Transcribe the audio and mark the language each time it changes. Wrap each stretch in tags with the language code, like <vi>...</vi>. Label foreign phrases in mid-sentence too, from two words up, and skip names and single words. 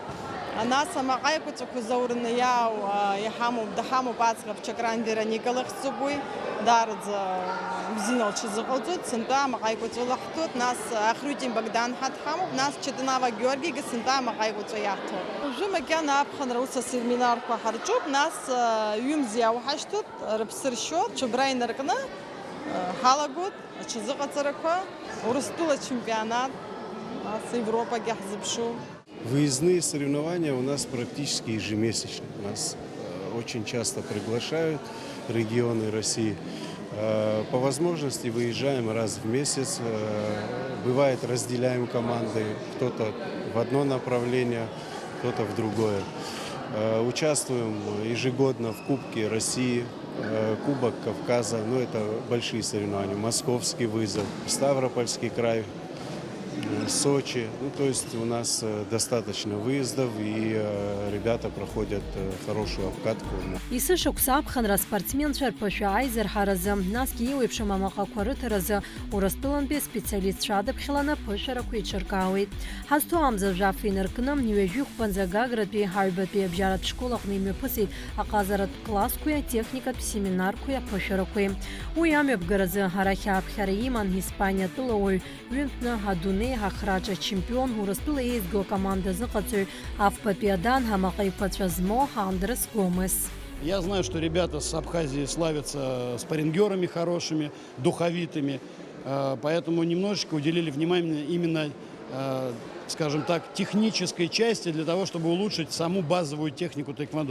<ab>Нас амаҟа еиқәаҵәақәа заураны иҳамоуп, даҳамоуп аӡӷаб Чакран Вероника лахьӡуп уи, даараӡа бзианы лҽазыҟалҵоит, сынтәа амаҟа еиқәаҵәа лаҳҭоит, нас Ахрютин Богдан ҳадҳамоуп, нас Чатанава Георгигьы сынтәа амаҟа еиқәаҵәа иаҳҭоит. Уажәы макьана аԥхынра ус асеминарқәа ҳарҿуп, нас ҩымз иауҳашьҭуп, рыԥсы ршьоит, ҽыбра инаркны ҳалагоит аҽазыҟаҵарақәа, Урыстәыла чемпионат, нас Европагьы ҳзыԥшуп.</ab> <ru>Выездные соревнования у нас практически ежемесячно. Нас очень часто приглашают регионы России. По возможности выезжаем раз в месяц. Бывает, разделяем команды. Кто-то в одно направление, кто-то в другое. Участвуем ежегодно в Кубке России, Кубок Кавказа. Ну, это большие соревнования. Московский вызов, Ставропольский край, Сочи. Ну, то есть у нас достаточно выездов, и ребята проходят хорошую обкатку.</ru> <ab>Исышықәса аԥхынра спортсменцәа рԥышәа аизырҳаразы, насгьы еиуеиԥшым амаҟақәа рыҭаразы Урыстәылантәи специалистцәа адыԥхьаланы ԥышәарақәа еиҿыркаауеит. Ҳазҭоу амза жәаф инаркны ҩажәи-хәбанӡа Гагратәи ҳаҩбатәи абжьаратә школаҟны имҩаԥысит аҟазаратә классқәеи атехникатә семинарқәеи аԥышәарақәеи. Уи амҩаԥгаразы арахь ааԥхьара иман Испаниа тәылауаҩ ҩынтәны адунеи ҳахраҿ ачемпион Урыстәыла еизго акоманда зыҟаҵаҩ афбатәи адан ҳамаҟа еиқәаҵәа змоу Андрес Гомес.</ab> <ru>Я знаю, что ребята с Абхазии славятся спаррингерами хорошими, духовитыми, поэтому немножечко уделили внимание именно, скажем так, технической части для того, чтобы улучшить саму базовую технику тэквондо.</ru>